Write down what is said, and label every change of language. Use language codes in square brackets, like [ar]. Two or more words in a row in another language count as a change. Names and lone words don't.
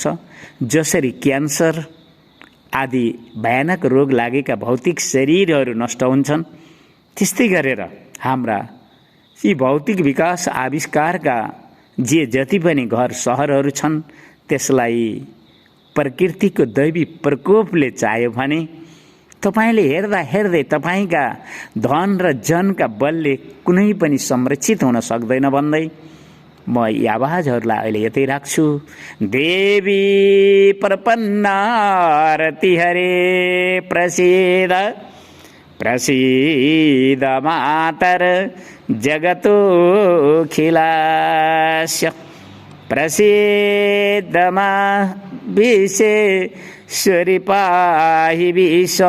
[ne] जसरी क्यान्सर आदि भयानक रोग लागेका भौतिक शरीरहरू नष्ट हुन्छन्, त्यस्तै गरेर हाम्रा यी भौतिक विकास आविष्कारका जति पनि घर सहरहरू छन् त्यसलाई प्रकृतिको दैवी प्रकोपले चाहियो भने तपाईले हेर्दा हेर्दै तपाईका धन र जनका बलले कुनै पनि संरक्षित हुन सक्दैन भन्दै म यी आवाजहरूलाई अहिले यतै राख्छु। [sa] देवी प्रपन्नारति हरे प्रसीद प्रसीद मातर जगतो खिलास्य प्रसीद मा विशेश्वरी पाहि विषम।